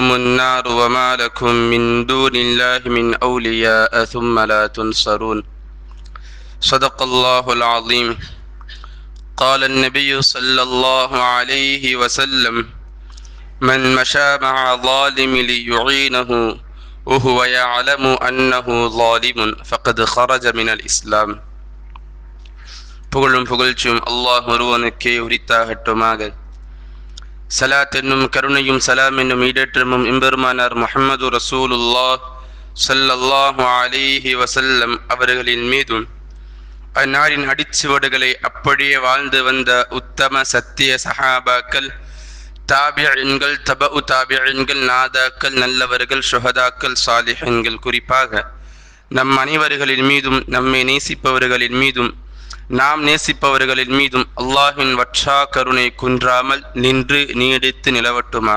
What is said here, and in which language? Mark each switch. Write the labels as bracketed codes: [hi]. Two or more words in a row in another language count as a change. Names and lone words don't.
[ar] النار وما لكم من دون الله من أولياء ثم لا تنصرون صدق الله العظيم قال النبي صلى الله عليه وسلم من مشى مع ظالم ليعينه وهو يعلم أنه ظالم فقد خرج من الإسلام. [ta] புகழும் புகழ்ச்சியும் அல்லாஹ் ஒருவனுக்கே உரித்தாகட்டுமாக. சலாத் என்னும் கருணையும் சலாம் என்னும் ஈடேற்றமும் எம்பெருமானார் முஹம்மது [ar] رسول الله صلى الله عليه [ta] வஸல்லம் அவர்களின் மீதும் அந்நாரின் அடிச்சுவடுகளை அப்படியே வாழ்ந்து வந்த உத்தம சத்திய சஹாபாக்கள், தாபியீன்கள், தபஉ தாபியீன்கள், நாதாக்கள், நல்லவர்கள், ஷுஹதாக்கள், சாலிஹீன்கள், குறிப்பாக நம் அனைவர்களின் மீதும் நம்மை நேசிப்பவர்களின் மீதும் நாம் நேசிப்பவர்களின் மீதும் அல்லாஹின் வற்றா கருணை குன்றாமல் நின்று நீடித்து நிலவட்டுமாக.